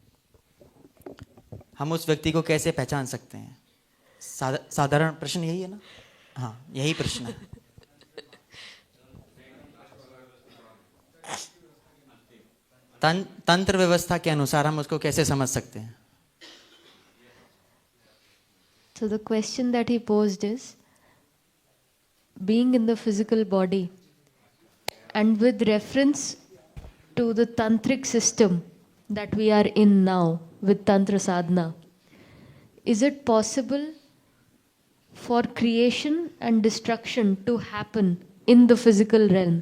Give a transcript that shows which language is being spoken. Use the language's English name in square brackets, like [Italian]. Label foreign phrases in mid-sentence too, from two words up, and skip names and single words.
[Hindi] हम उस व्यक्ति को कैसे पहचान सकते हैं? साधारण प्रश्न यही है ना? हाँ, यही प्रश्न है। तंत्र व्यवस्था के अनुसार हम उसको कैसे समझ सकते हैं? [English] So the question that he posed is, being in the physical body and with reference to the tantric system that we are in now with Tantra Sadhana, is it possible for creation and destruction to happen in the physical realm?